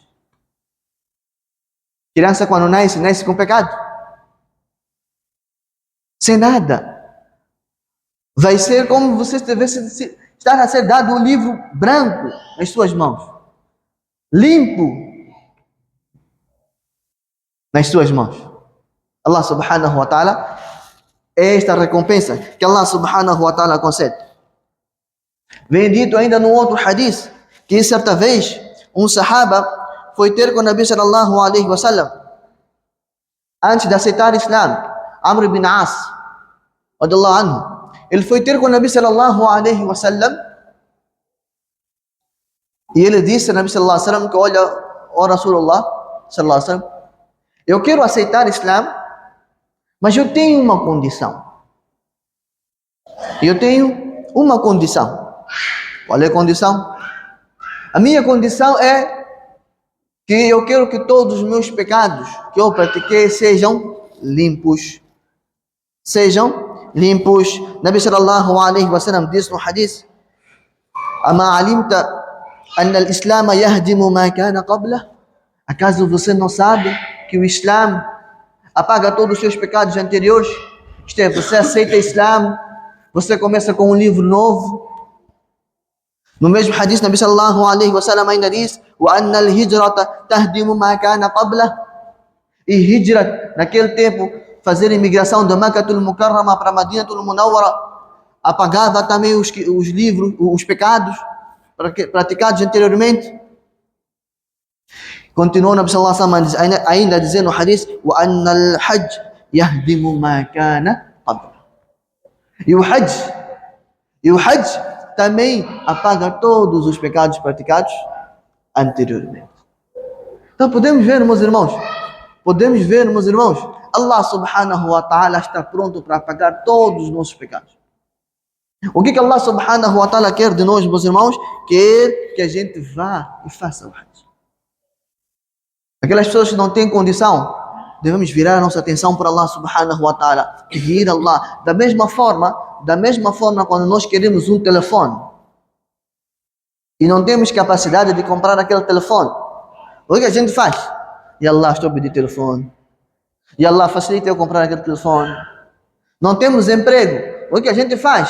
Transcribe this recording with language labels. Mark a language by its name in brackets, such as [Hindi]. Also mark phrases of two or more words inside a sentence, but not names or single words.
[Portuguese] Criança, quando nasce, nasce com pecado. Sem nada. Vai ser como você tivesse estar a ser dado um livro branco nas suas mãos. Limpo nas suas mãos. [Arabic] الله سبحانه وتعالى, [Portuguese] é esta recompensa que [Arabic] الله سبحانه وتعالى [Portuguese] concede. Vem dito ainda no outro hadith, que certa vez um sahaba foi ter com o [Arabic] النبي صلى الله عليه وسلم [Portuguese] antes de aceitar o Islam, Amr ibn As [Arabic] رضي الله عنه. [Portuguese] Ele foi ter com o [Arabic] النبي صلى الله عليه وسلم [Portuguese] e ele disse ao [Arabic] النبي صلى الله عليه وسلم [Portuguese] que olha, ó [Arabic] رسول الله صلى الله عليه وسلم, [Portuguese] eu quero aceitar o Islam, mas eu tenho uma condição. Eu tenho uma condição. Qual é a condição? A minha condição é que eu quero que todos os meus pecados que eu pratiquei sejam limpos. Sejam limpos. [Arabic] النبي صلى الله عليه وسلم [Portuguese] disse no hadith: [Arabic] أما علمت أن الإسلام يهدم ما كان قبله? [Portuguese] Acaso você não sabe que o Islam apaga todos os seus pecados anteriores? Isto é, você aceita o Islam, você começa com um livro novo. No mesmo hadith, [Arabic] النبي صلى الله عليه وسلم [Portuguese] ainda diz: [Arabic] وأن الهجرة تهدم ما كان قبلها. [Portuguese] E hijrat, naquele tempo, fazer imigração de Makkatul Mukarrama para Madinatul Munawwara, apagava também os livros, os pecados praticados anteriormente. Continuou [Arabic] النبي صلى الله عليه وسلم [Portuguese] ainda dizendo no hadith: [Arabic] وأن الحج يهدم ما كان قبله. [Portuguese] E o Hajj também apaga todos os pecados praticados anteriormente. Então podemos ver, meus irmãos, [Arabic] الله سبحانه وتعالى [Portuguese] está pronto para apagar todos os nossos pecados. O que [Arabic] الله سبحانه وتعالى [Portuguese] quer de nós, meus irmãos? Quer que a gente vá e faça o Hajj. Aquelas pessoas que não têm condição, devemos virar a nossa atenção para [Arabic] الله سبحانه وتعالى, [Portuguese] pedir a Allah. Da mesma forma, quando nós queremos um telefone e não temos capacidade de comprar aquele telefone, o que a gente faz? E Allah, estou a pedir telefone. E Allah, facilita eu comprar aquele telefone. Não temos emprego, o que a gente faz?